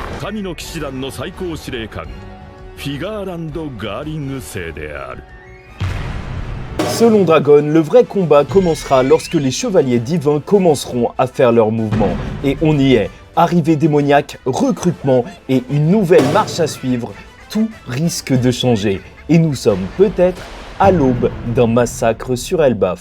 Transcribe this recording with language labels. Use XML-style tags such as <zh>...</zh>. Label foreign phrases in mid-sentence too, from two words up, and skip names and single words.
<ja>神の騎士団の最高司令官フィガーランド・ガーリング星である。</ja> <fr>Selon Dragon, le vrai combat commencera lorsque les chevaliers divins commenceront à faire leur mouvement. Et on y est. Arrivée démoniaque, recrutement et une nouvelle marche à suivre, tout risque de changer. Et nous sommes peut-être à l'aube d'un massacre sur Elbaf.</fr>